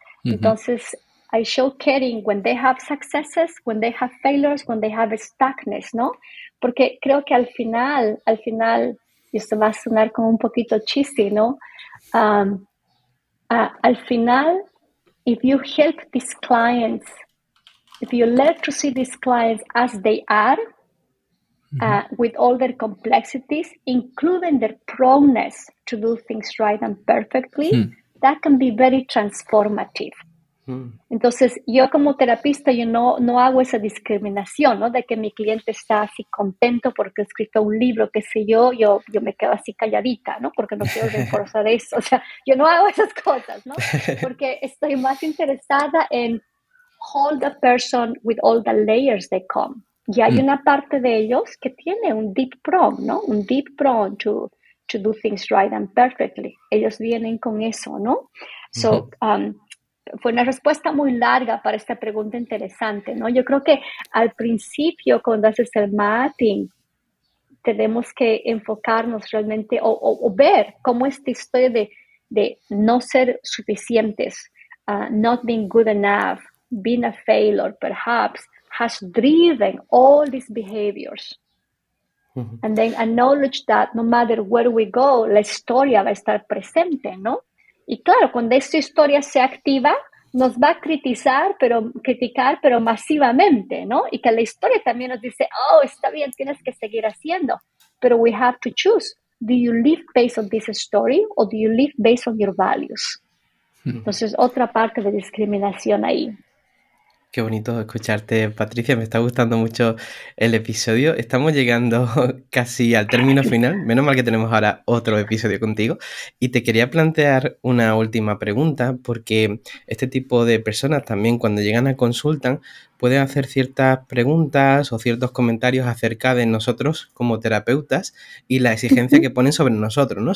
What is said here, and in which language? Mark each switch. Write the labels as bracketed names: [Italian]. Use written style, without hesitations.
[English] Entonces, I show caring when they have successes, when they have failures, when they have stuckness, ¿no? [Spanish] Porque creo que al final, y esto va a sonar como un poquito cheesy, ¿no? [English] Al final, if you help these clients, if you learn to see these clients as they are, with all their complexities, including their proneness to do things right and perfectly, that can be very transformative. [Spanish] Entonces, yo como terapista, yo no hago esa discriminación, ¿no? De que mi cliente está así contento porque ha escrito un libro, qué sé yo me quedo así calladita, ¿no? Porque no quiero reforzar eso. O sea, yo no hago esas cosas, ¿no? [English] Porque estoy más interesada en hold the person with all the layers they come. [Spanish] Y hay una parte de ellos que tiene un deep prong, ¿no? [English] Un deep prong to do things right and perfectly. [Spanish] Ellos vienen con eso, ¿no? So, fue una respuesta muy larga para esta pregunta interesante, ¿no? Yo creo que al principio, cuando haces el mapping, tenemos que enfocarnos realmente o ver cómo esta historia de no ser suficientes, not being good enough, being a failure, perhaps, [English] has driven all these behaviors. And then acknowledge that no matter where we go, la historia va a estar presente, ¿no? [Spanish] Y claro, cuando esta historia se activa, nos va a criticar, pero masivamente, ¿no? Y que la historia también nos dice, oh, está bien, tienes que seguir haciendo. [English] Pero we have to choose. Do you live based on this story or do you live based on your values? [Spanish] Entonces, otra parte de discriminación ahí. Qué bonito escucharte, Patricia. Me está gustando mucho el episodio. Estamos llegando casi al término final. Menos mal que tenemos ahora otro episodio contigo. Y te quería plantear una última pregunta, porque este tipo de personas también cuando llegan a consultan pueden hacer ciertas preguntas o ciertos comentarios acerca de nosotros como terapeutas y la exigencia que ponen sobre nosotros, ¿no?